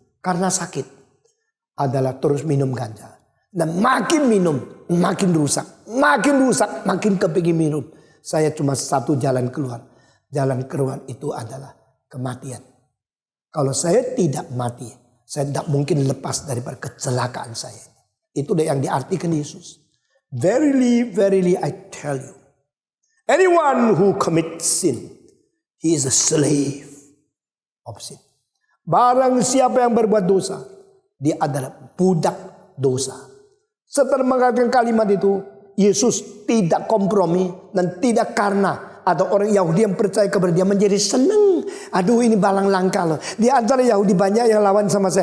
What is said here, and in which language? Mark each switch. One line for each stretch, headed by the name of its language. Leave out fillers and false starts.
Indonesian: Karena sakit. Adalah terus minum ganja. Dan makin minum, makin rusak. Makin rusak, makin kepingin minum. Saya cuma satu jalan keluar. Jalan keluar itu adalah kematian. Kalau saya tidak mati, saya tidak mungkin lepas daripada kecelakaan saya. Itu yang diartikan Yesus.
English: Verily, verily I tell you. Anyone who commits sin, he is a slave of sin.
Indonesian: Barang siapa yang berbuat dosa, dia adalah budak dosa. Setelah mengatakan kalimat itu, Yesus tidak kompromi dan tidak karena ada orang Yahudi yang percaya kepada dia menjadi senang. Aduh, ini balang langka loh. Di antara Yahudi banyak yang lawan sama saya.